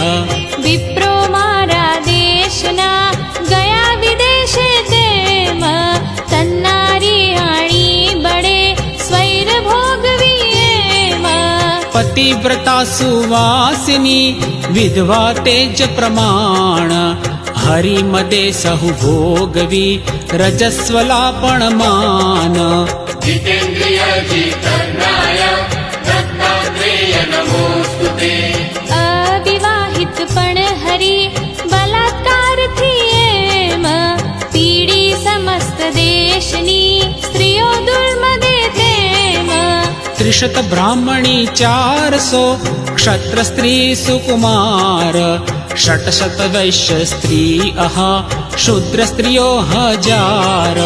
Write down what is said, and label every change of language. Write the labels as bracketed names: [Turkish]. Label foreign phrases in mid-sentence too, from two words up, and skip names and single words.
[Gujarati] વિપ્રો મારા દેશના ગયા વિદેશે તેમ તન્નારી આણી બળે સ્વૈર ભોગવી એમ પતિવ્રતા સુવાસિની વિધવા તેજ પ્રમાણ હરિમદે સહુ ભોગવી રજસ્વલા પણ માન [Sanskrit] जितेन्द्रिय जितर्णाय दत्तात्रेय नमोस्तुते [Gujarati] અવિવાહિત પણ હરી બલાત્કારથી એમ પીડી સમસ્ત દેશની સ્ત્રીઓ દુર્મદે તેમ ત્રિશત બ્રાહ્મણી 400 ક્ષત્ર સ્ત્રી સુકુમાર ષટશત વૈશ્ય સ્ત્રી શુદ્ર સ્ત્રીઓ 1000